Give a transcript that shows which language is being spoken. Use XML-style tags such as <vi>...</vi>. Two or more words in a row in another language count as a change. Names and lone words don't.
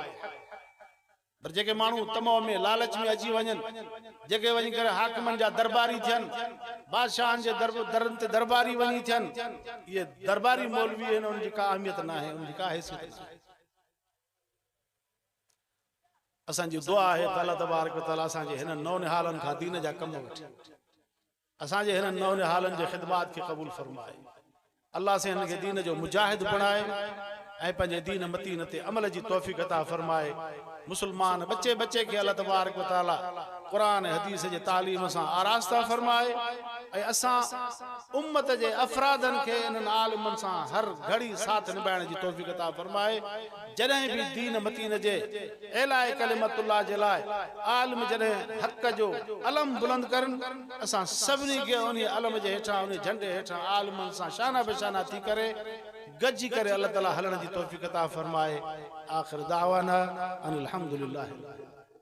<sd>पर जेके माण्हू तमाम में लालच में अची वञनि, जेके वञी करे हाकिमनि जा दरबारी थियनि, बादशाहनि जे दरनि ते दरबारी वञी थियनि, इहे दरबारी मौलवी आहिनि, उनजी का अहमियत न आहे, उनजी का हैसियत न आहे। असांजी दुआ है त</sd> <ar>الله تبارك وتعالى</ar> <sd>असांजे हिन नौनिहालनि खां दीन जा कम वठे, असांजे हिन नौनिहालनि जे ख़िदमात खे क़बूल फरमाए। अल्लाह से हिन खे दीन जो मुजाहिद बणाए ऐं पंहिंजे दीन मतीन ते अमल जी तौफ़ीक़ अता फरमाए। मुसलमान बच्चे बच्चे के</sd> <ar>الله تبارك وتعالى</ar> <sd>कुरान हदीस जे तालीम सां आरास्ता फरमाए ऐं असां उम्मत जे अफरादन के इन्हनि आलिमन सां हर घड़ी साथ निभाइण जी तौफ़ीक़ अता फरमाए। जॾहिं भी दीन मतीन जे</sd> <ar>إعلاء كلمة الله</ar> <sd>जे लाइ आलिम जॾहिं हक़ जो अलम बुलंद करन, असां सभिनी खे उन अलम जे हेठां उन झंडे हेठां आलिमन सां शाना बेशाना थी करे गजी करे</sd> <ar>الله تعالى</ar> <sd>हलण जी तौफ़ीक़ अता फरमाए।</sd> <ar>آخر دعوانا أن الحمد لله.</ar>